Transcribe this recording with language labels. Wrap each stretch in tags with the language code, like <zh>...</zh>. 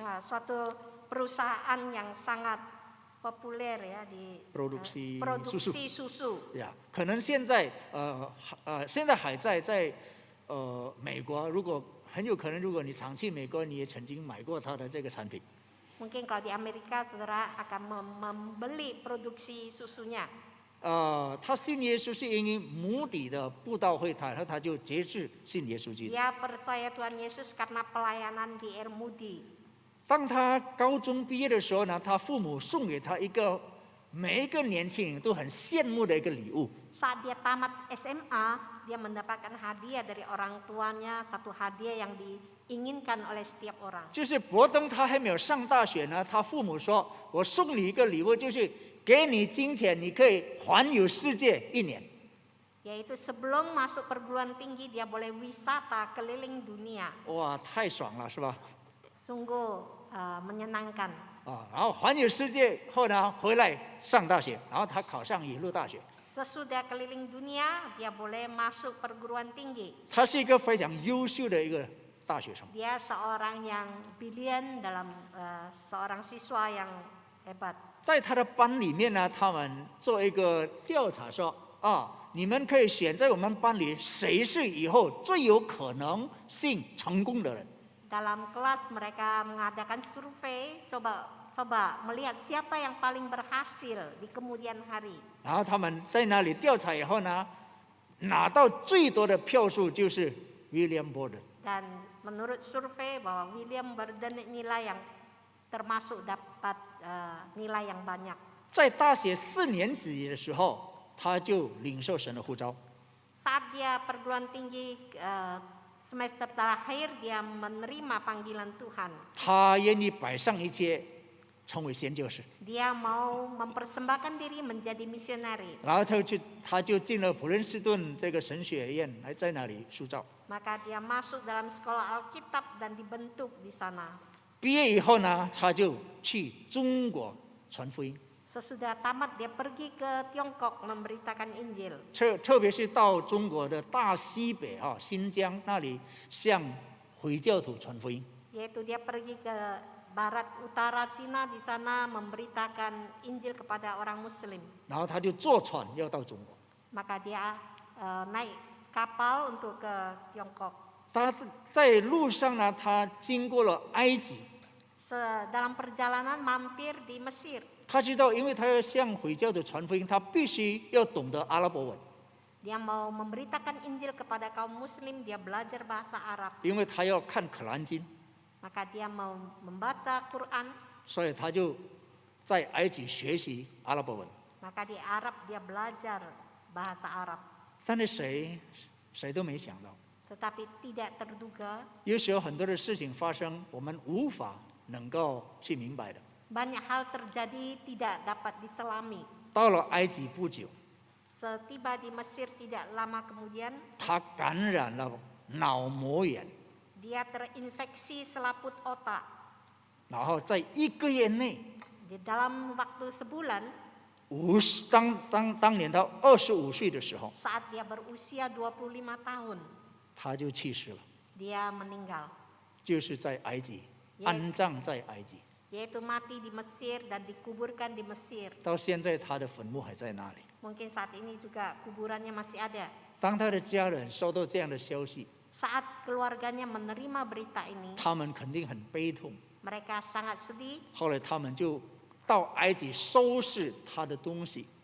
<id>suatu perusahaan yang sangat populer ya di Produksi produksi susu.</id> <zh>呀，可能现在现在还在美国，如果很有可能，如果你常去美国，你也曾经买过他的这个产品。</zh> <id>Mungkin kalau di Amerika saudara akan membeli produksi susunya.</id> <zh>他信耶稣是因为母底的布道会，然后他就决志信耶稣基督。</zh> <id>Dia percaya Tuhan Yesus karena pelayanan di Air Moody.</id> <zh>当他高中毕业的时候呢，他父母送给他一个每一个年轻人都很羡慕的一个礼物，</zh> <id>Saat dia tamat SMA, dia mendapatkan hadiah dari orang tuanya, satu hadiah yang diinginkan oleh setiap orang.</id> <zh>就是伯登他还没有上大学呢，他父母说：“我送你一个礼物，就是给你金钱，你可以环游世界1年。”</zh> <id>Yaitu sebelum masuk perguruan tinggi dia boleh wisata keliling dunia.</id> <zh>哇，太爽了，是吧？</zh> <id>Sungguh menyenangkan.</id> <zh>然后环游世界后呢，回来上大学，然后他考上耶鲁大学。</zh> <id>Sesudah keliling dunia, dia boleh masuk perguruan tinggi.</id> <zh>他是一个非常优秀的一个大学生。</zh> <id>Dia seorang yang brilian dalam seorang siswa yang hebat.</id> <zh>在他的班里面呢，他们做一个调查说：你们可以选在我们班里谁是以后最有可能性成功的人。</zh> <id>Dalam kelas mereka mengadakan survei, coba melihat siapa yang paling berhasil di kemudian hari.</id> <zh>然后他们在那里调查以后呢，拿到最多的票数就是 William Borden。</zh> <id>Dan menurut survei bahwa William Borden inilah yang termasuk dapat nilai yang banyak.</id> <zh>在大学4年级的时候，他就领受神的呼召。</zh> <id>Saat dia perguruan tinggi semester terakhir, dia menerima panggilan Tuhan.</id> <zh>他愿意摆上一切，成为宣教士。</zh> <id>Dia mau mempersembahkan diri menjadi misionari.</id> <zh>然后他就进了普林斯顿这个神学院，来在那里塑造。</zh> <id>Maka dia masuk dalam sekolah Alkitab dan dibentuk di sana.</id> <zh>毕业以后呢，他就去中国传福音，</zh> <id>Sesudah tamat dia pergi ke Tiongkok memberitakan Injil.</id> <zh>特别是到中国的大西北新疆那里向回教徒传福音。</zh> <id>Yaitu dia pergi ke barat utara Cina, di sana memberitakan Injil kepada orang Muslim.</id> <zh>然后他就坐船要到中国。</zh> <id>Maka dia naik kapal untuk ke Tiongkok.</id> <zh>他在路上呢，他经过了埃及，</zh> <id>Dalam perjalanan mampir di Mesir.</id> <zh>他知道，因为他要向回教徒传福音，他必须要懂得阿拉伯文，</zh> <id>Dia mau memberitakan Injil kepada kaum Muslim, dia belajar bahasa Arab.</id> <zh>因为他要看可兰经，</zh> <id>Maka dia mau membaca Quran.</id> <zh>所以他就在埃及学习阿拉伯文。</zh> <id>Maka di Arab dia belajar bahasa Arab.</id> <zh>但是谁都没想到，</zh> <id>Tetapi tidak terduga,</id> <zh>有时候很多的事情发生，我们无法能够去明白的。</zh> <id>banyak hal terjadi tidak dapat diselami.</id> <zh>到了埃及不久，</zh> <id>Setiba di Mesir tidak lama kemudian,</id> <zh>他感染了脑膜炎，</zh> <id>dia terinfeksi selaput otak.</id> <zh>然后在1个月内，</zh> <id>Di dalam waktu sebulan,</id> <zh>当年他25岁的时候，</zh> <id>saat dia berusia 25 tahun,</id> <zh>他就去世了，</zh> <id>dia meninggal.</id> <zh>就是在埃及安葬在埃及。</zh> <id>Yaitu mati di Mesir dan dikuburkan di Mesir.</id> <zh>到现在他的坟墓还在那里。</zh> <id>Mungkin saat ini juga kuburannya masih ada.</id> <zh>当他的家人收到这样的消息，</zh> <id>Saat keluarganya menerima berita ini,</id> <zh>他们肯定很悲痛。</zh> <id>mereka sangat sedih.</id> <zh>后来他们就到埃及收拾他的东西，</zh>